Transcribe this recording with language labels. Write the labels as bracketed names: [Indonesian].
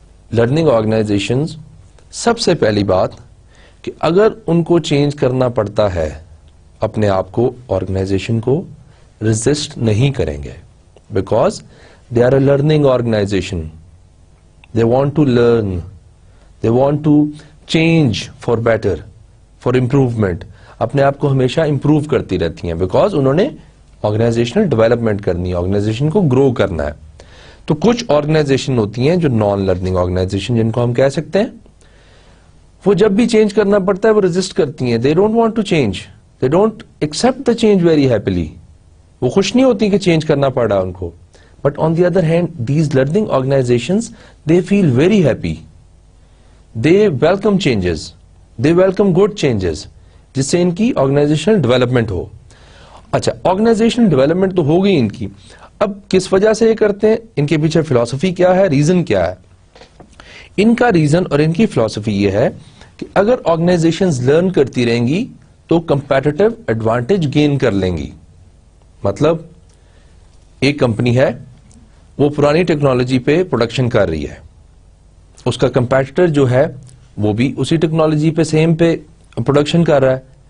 [Urdu] Learning organizations سب سے پہلی بات کہ اگر ان کو چینج کرنا پڑتا ہے اپنے آپ کو, آرگنائزیشن کو ریزسٹ نہیں کریں گے, [English] Because they are a learning organization. They want to learn, they want to change for better, for improvement. [Urdu] اپنے آپ کو ہمیشہ امپروو کرتی رہتی ہیں, بیکاز انہوں نے آرگنائزیشنل ڈیولپمنٹ کرنی ہے, آرگنائزیشن کو گرو کرنا ہے. تو کچھ آرگنائزیشن ہوتی ہیں جو نان لرننگ آرگنائزیشن جن کو ہم کہہ سکتے ہیں, وہ جب بھی چینج کرنا پڑتا ہے وہ ریزسٹ کرتی ہیں. [English] They don't want to change, they don't accept the change very happily. [Urdu] وہ خوش نہیں ہوتی کہ چینج کرنا پڑ رہا ان کو. [English] but on the other hand these learning organizations they feel very happy, they welcome changes, they welcome good changes, [Urdu] جس سے ان کی آرگنائزیشنل ڈیولپمنٹ ہو. اچھا, آرگنائزیشنل ڈیولپمنٹ تو ہو گئی ان کی. اب کس وجہ سے یہ کرتے ہیں, ان کے پیچھے فلسفی کیا ہے, ریزن کیا ہے؟ ان کا ریزن اور ان کی فلسفی یہ ہے کہ اگر آرگنائزیشنز لرن کرتی رہیں گی تو کمپیٹیٹو ایڈوانٹیج گین کر لیں گی. مطلب ایک کمپنی ہے, وہ پرانی ٹیکنالوجی پہ پروڈکشن کر رہی ہے, اس کا کمپیٹیٹر جو ہے وہ بھی اسی ٹیکنالوجی پہ سیم پہ پروڈکشن کر رہا ہے.